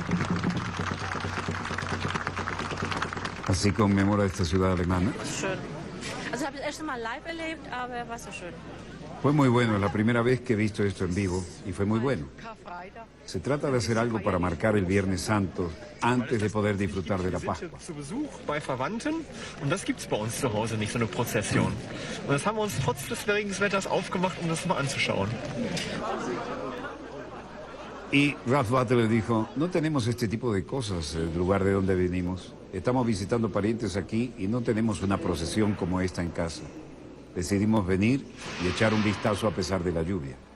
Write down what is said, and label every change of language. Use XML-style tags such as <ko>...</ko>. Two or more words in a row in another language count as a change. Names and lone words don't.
<es>Así conmemora esta ciudad alemana.</es> <de>Also habe ich erst mal live erlebt, aber war so schön.</de> <es>Fue muy bueno, es la primera vez que he visto esto en vivo y fue muy bueno. Se trata de hacer algo para marcar el Viernes Santo antes de poder disfrutar de la Pascua.</es> <de>Zu Besuch bei Verwandten und das gibt's bei uns zu Hause nicht, so eine Prozession. Und das haben wir uns trotz des Regenwetters aufgemacht, um das mal anzuschauen.</de> <es>Y Ralph Butler dijo, no tenemos este tipo de cosas en el lugar de donde venimos. Estamos visitando parientes aquí y no tenemos una procesión como esta en casa. Decidimos venir y echar un vistazo a pesar de la lluvia.</es>